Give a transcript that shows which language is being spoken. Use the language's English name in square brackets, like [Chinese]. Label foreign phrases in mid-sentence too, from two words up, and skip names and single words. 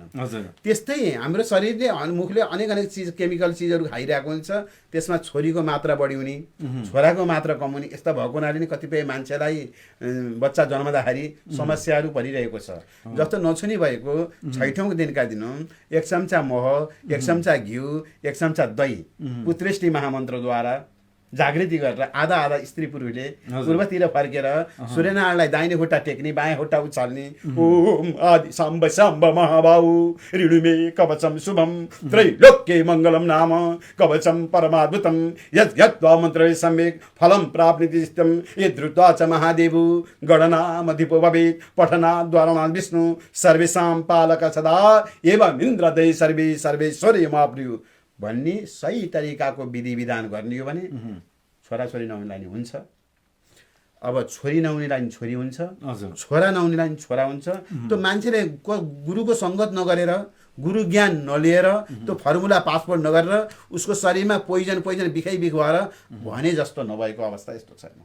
[Nepali] त्यस्तै हाम्रो शरीरले मुखले अनेक चिज केमिकल चिजहरू खाइरहेको हुन्छ, त्यसमा छोरीको मात्रा बढी हुने, छोराको मात्रा कम हुने, यस्ता भएको हुनाले नै कतिपय मान्छेलाई बच्चा जन्मदाखेरि समस्याहरू परिरहेको छ। जस्तो नछुनी भएको छैठौँ दिनका दिन 1 चम्चा मह, 1 चम्चा घिउ, 1 चम्चा दही पुत्रेष्टि महामन्त्रद्वारा जागृति गरेर आधा स्त्री पुरुषले पूर्वतिर फर्केर सूर्यनारायणलाई दाहिने खुट्टा टेक्ने, बायाँ खुट्टा उचाल्ने, ओम आदि [Sanskrit] साम्ब साम्ब महाबाहु ऋणुमे कवचम शुभम त्रैलोक्ये मङ्गलम नाम कवचम परमाद्भुतम यद्यद्वा मन्त्रे सम्यक् फलं प्राप्नुतिष्ठं यद्रुत्वा च महादेवु गणनामधिपो भवेत् पठनाद्वारणाद् विष्णु सर्वेषां पालक सदा एवम् इन्द्रदै सर्वे सर्वेश्वरी माप्रियु [Nepali] भन्ने सही तरिकाको विधि विधान गर्ने हो भने छोराछोरी नहुनेलाई नि हुन्छ। अब छोरी नहुनेलाई नि छोरी हुन्छ, छोरा नहुनेलाई नि छोरा हुन्छ। त्यो मान्छेले गुरुको सङ्गत नगरेर, गुरु ज्ञान नलिएर, त्यो [English] formula passport [Nepali] नगरेर उसको शरीरमा पोइजन बिखै बिख भएर भने जस्तो नभएको अवस्था यस्तो छैन।